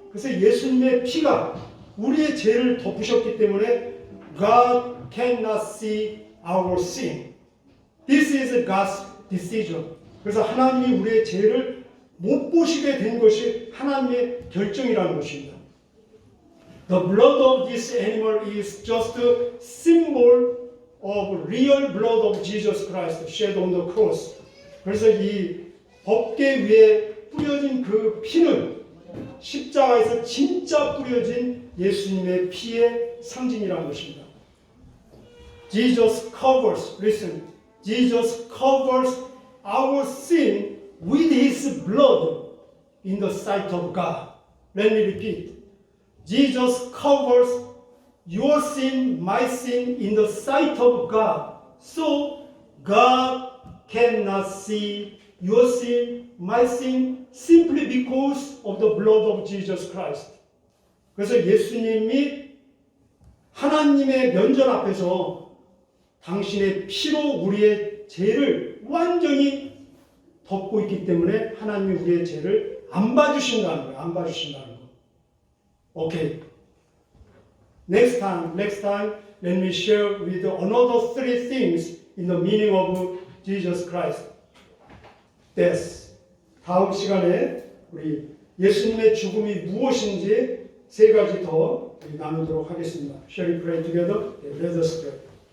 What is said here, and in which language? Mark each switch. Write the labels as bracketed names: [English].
[Korean] 그래서 예수님의 피가 우리의 죄를 덮으셨기 때문에 [English] God cannot see our sin. This is God's decision. [Korean] 그래서 하나님이 우리의 죄를 못 보시게 된 것이 하나님의 결정이라는 것입니다. [English] The blood of this animal is just a symbol of real blood of Jesus Christ shed on the cross. [Korean] 그래서 이 법궤 위에 뿌려진 그 피는 십자가에서 진짜 뿌려진 예수님의 피의 상징이라는 것입니다. [English] Jesus covers our sin with his blood in the sight of God. Let me repeat. Jesus covers your sin, my sin in the sight of God. So God cannot see your sin, my sin simply because of the blood of Jesus Christ. [Korean] 그래서 예수님이 하나님의 면전 앞에서 당신의 피로 우리의 죄를 완전히 덮고 있기 때문에 하나님이 우리의 죄를 안 봐주신다는 거예요. 안 봐주신다는 거. Okay. [English] Next time, let me share with you another three things in the meaning of Jesus Christ. Death. [Korean] 다음 시간에 우리 예수님의 죽음이 무엇인지 세 가지 더 나누도록 하겠습니다. [English] Shall we pray together? Let us pray.